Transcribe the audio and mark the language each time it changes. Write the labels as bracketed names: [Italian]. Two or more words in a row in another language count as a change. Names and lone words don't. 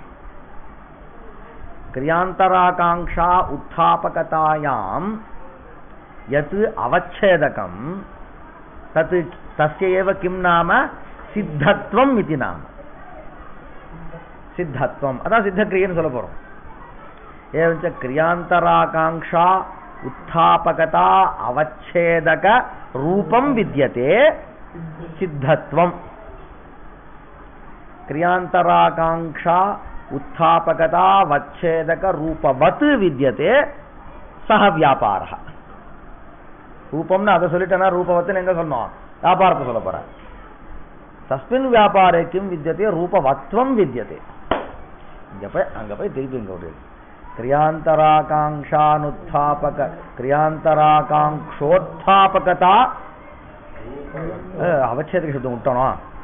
[Sanskrit] क्रियांतराकांक्षा उत्थापकतायां यत् अवच्छेदकं तत् तस्य एव किं नाम? सिद्धत्वम् इति नाम. सिद्धत्वम्. अतः सिद्धक्रियेन [Tamil] சொல்ல போறோம். [Sanskrit] एवञ्च क्रियांतराकांक्षा उत्थापकता अवच्छेदक रूपं विद्यते सिद्धत्वम्. क्रियांतराकांक्षा उत्थापकता अवच्छेदक रूपवत् विद्यते सः व्यापारः. [Tamil] ரூபம்னு அதை சொல்லிட்டேன்னா ரூபவத்துன்னு எங்க சொன்னோம்? வியாபாரத்தை சொல்ல போற. [Sanskrit] तस्मिन् व्यापारे किं विद्यते? रूपवत्त्वं विद्यते. [Tamil] இங்க போய் அங்க போய் திருப்பி இங்க விடு. [Sanskrit] क्रियान्तराकाङ्क्षानुत्थापक क्रियान्तराकाङ्क्षोत्थापकता अवच्छेदक [Tamil] சப்தம் விட்டணும்.